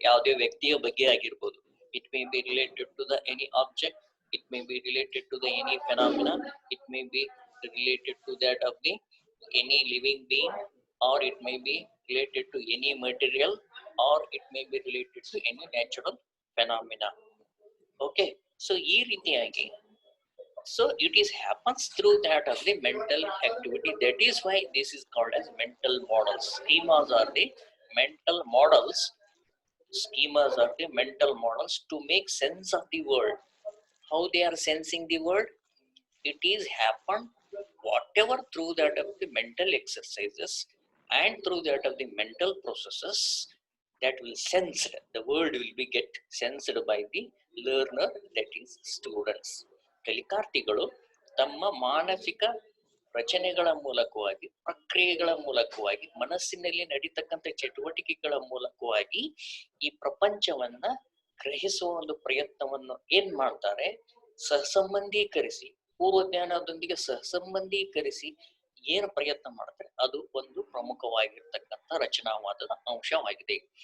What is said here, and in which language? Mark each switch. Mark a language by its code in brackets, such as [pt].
[kn] ಯಾವುದೇ ವ್ಯಕ್ತಿಯ ಬಗ್ಗೆ ಆಗಿರ್ಬೋದು, [en] It may be related to the any object, it may be related to the any phenomena, it may be related to that of the any living being, or it may be related to any material, or it may be related to any natural phenomena. Okay, so [kn] ಈ ರೀತಿಯಾಗಿ, [en] so it is happens through that of the mental activity. That is why this is called as mental models. Schemas are the mental models. Schemas are the mental models to make sense of the world. How they are sensing the world? It is happened whatever through that of the mental exercises and through that of the mental processes that will sense. The world will be get sensed by the learner, that is students. [kn] ಕಲಿಕಾರ್ಥಿಗಳು ತಮ್ಮ ಮಾನಸಿಕ ರಚನೆಗಳ ಮೂಲಕವಾಗಿ, ಪ್ರಕ್ರಿಯೆಗಳ ಮೂಲಕವಾಗಿ, ಮನಸ್ಸಿನಲ್ಲಿ ನಡೀತಕ್ಕಂಥ ಚಟುವಟಿಕೆಗಳ ಮೂಲಕವಾಗಿ ಈ ಪ್ರಪಂಚವನ್ನ ಗ್ರಹಿಸುವ ಒಂದು ಪ್ರಯತ್ನವನ್ನು ಏನ್ ಮಾಡ್ತಾರೆ, ಸಹಸಂಬಂಧೀಕರಿಸಿ, ಪೂರ್ವ ಜ್ಞಾನದೊಂದಿಗೆ ಸಹಸಂಬಂಧೀಕರಿಸಿ ಏನು ಪ್ರಯತ್ನ ಮಾಡ್ತಾರೆ, ಅದು ಒಂದು ಪ್ರಮುಖವಾಗಿರ್ತಕ್ಕಂಥ ರಚನಾವಾದದ ಅಂಶವಾಗಿದೆ.